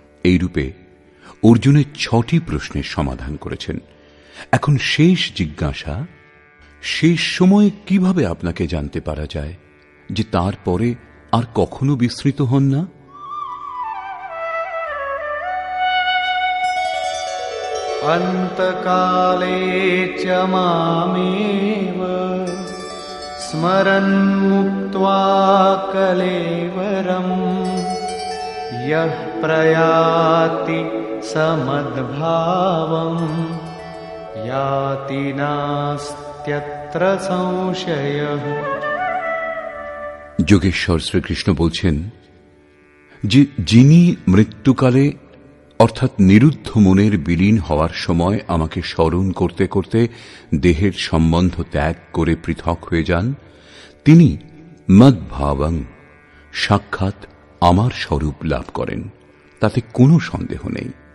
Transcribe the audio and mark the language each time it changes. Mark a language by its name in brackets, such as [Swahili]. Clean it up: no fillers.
[Bangla] এইরূপে অর্জুনের 6টি প্রশ্নের সমাধান করেছেন। এখন শেষ জিজ্ঞাসা, শেষ সময়ে কিভাবে আপনাকে জানতে পারা যায় যে তারপরে আর কখনো বিস্মৃত হন না? [Sanskrit] অন্তকালে চ মামেব স্মরन् মুক্ত্বা কলেবরম यः प्रयाति समद्भावं याति नास्त्यत्र संशयः। [Bangla] যোগেশ্বর শ্রীকৃষ্ণ বলছেন যে যিনি মৃত্যুকালে অর্থাৎ নিরুদ্ধ মনের বিলীন হওয়ার সময় আমাকে স্মরণ করতে করতে দেহের সম্বন্ধ ত্যাগ করে পৃথক হয়ে যান, তিনি মদ্ভাবং সাক্ষাৎ আমার স্বরূপ লাভ করেন, তাতে কোনো সন্দেহ নেই।